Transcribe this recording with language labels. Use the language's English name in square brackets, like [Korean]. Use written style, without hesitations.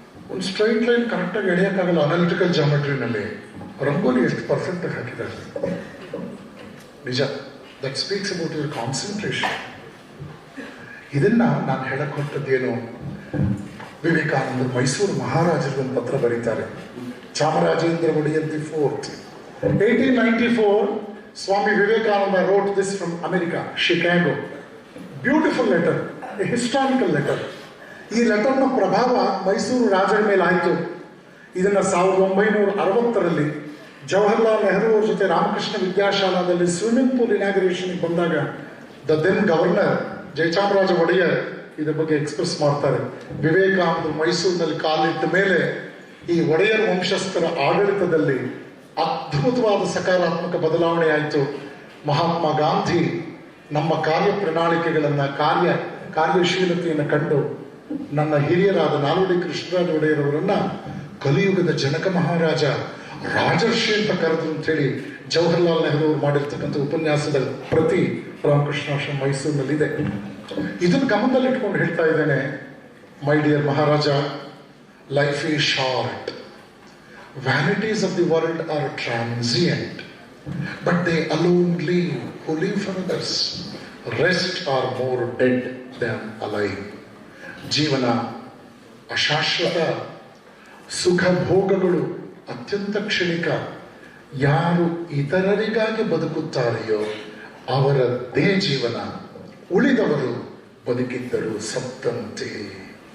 [Kannada] ಒಂದು straight line ಕರೆಕ್ಟಾಗಿ ಎಳೆಯೋಕ್ಕಾಗಲ್ಲ, analytical ಜಾಮೆಟ್ರಿನಲ್ಲಿ rangoli ಎಷ್ಟು ಪರ್ಫೆಕ್ಟ್ ಆಗಿ ಹಾಕಿದ್ದಾರೆ. ನಿಜ, [English] That speaks about your concentration. [Kannada] ಇದನ್ನ ನಾನು ಹೇಳಕ್ ಹೊರಟದ್ದೇನು, ವಿವೇಕಾನಂದರು ಮೈಸೂರು ಮಹಾರಾಜರಿಗೆ ಒಂದು ಪತ್ರ ಬರೀತಾರೆ. Chamarajendra Wadiyar the fourth, 1894. [English] Swami Vivekananda wrote this from America, Chicago. Beautiful letter, a historical letter. [Kannada] ಈ ಲೆಟರ್ನ ಪ್ರಭಾವ ಮೈಸೂರು ರಾಜರ ಮೇಲೆ ಆಯಿತು. ಇದನ್ನ 1960ರಲ್ಲಿ ಜವಾಹರ್ಲಾಲ್ ನೆಹರು ಅವ್ರ ಜೊತೆ ರಾಮಕೃಷ್ಣ ವಿದ್ಯಾಶಾಲಾದಲ್ಲಿ ಸ್ವಿಮ್ಮಿಂಗ್ ಪೂಲ್ ಇನಾಗ್ರೇಷನ್ ಬಂದಾಗ [English] the then governor [Kannada] Jayachamaraja Wadiyar ಇದ್ರ ಬಗ್ಗೆ ಎಕ್ಸ್ಪ್ರೆಸ್ ಮಾಡ್ತಾರೆ. ವಿವೇಕಾನಂದರು ಮೈಸೂರಿನಲ್ಲಿ ಕಾಲಿಟ್ಟ ಮೇಲೆ ಈ ಒಡೆಯರ್ ವಂಶಸ್ಥರ ಆಡಳಿತದಲ್ಲಿ ಅದ್ಭುತವಾದ ಸಕಾರಾತ್ಮಕ ಬದಲಾವಣೆ ಆಯಿತು. ಮಹಾತ್ಮ ಗಾಂಧಿ ನಮ್ಮ ಕಾರ್ಯ ಪ್ರಣಾಳಿಕೆಗಳನ್ನು ಕಾರ್ಯಶೀಲತೆಯನ್ನು ಕಂಡು ನನ್ನ ಹಿರಿಯರಾದ ನಾಲ್ವಡಿ ಕೃಷ್ಣರಾಜ ಒಡೆಯರವರನ್ನ ಕಲಿಯುಗದ ಜನಕ ಮಹಾರಾಜ ರಾಜರ್ಷಿ ಅಂತ ಕರೆದು ಅಂತೇಳಿ ಜವಾಹರ್ಲಾಲ್ ನೆಹರು ಅವರು ಮಾಡಿರ್ತಕ್ಕಂಥ ಉಪನ್ಯಾಸದ ಪ್ರತಿ ರಾಮಕೃಷ್ಣಾಶ್ರಮ ಮೈಸೂರಿನಲ್ಲಿದೆ. ಇದನ್ನು ಗಮನದಲ್ಲಿಟ್ಕೊಂಡು ಹೇಳ್ತಾ ಇದ್ದೇನೆ, [English] My dear Maharaja, life is short. Vanities of the world are transient, but they alone live who live for others. Rest are more dead than alive. [Kannada] ಜೀವನ ಅಶಾಶ್ವತ, ಸುಖ ಭೋಗಗಳು ಅತ್ಯಂತ ಕ್ಷಣಿಕ. ಯಾರು ಇತರರಿಗಾಗಿ ಬದುಕುತ್ತಾರೆಯೋ ಅವರದ್ದೇ ಜೀವನ. ಉಳಿದವರು ಬದುಕಿದ್ದರು ಸತ್ತಂತೆ.